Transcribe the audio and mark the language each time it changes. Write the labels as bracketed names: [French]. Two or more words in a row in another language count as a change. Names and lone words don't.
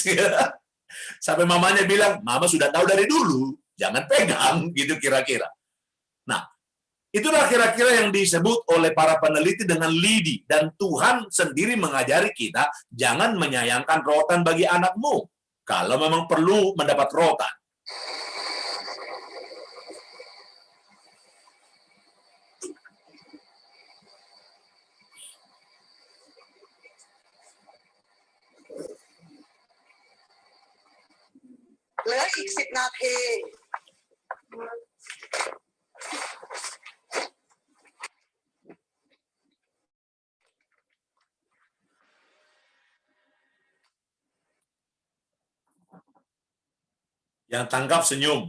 [Indonesian] Sampai mamanya bilang, mama sudah tahu dari dulu, jangan pegang, gitu kira-kira. Nah, itulah kira-kira yang disebut oleh para peneliti dengan lidi. Dan Tuhan sendiri mengajari kita, jangan menyayangkan rotan bagi anakmu. Kalau memang perlu mendapat rotan. [Thai] เหลืออีก10 นาที [Indonesian] Yang tangkap senyum.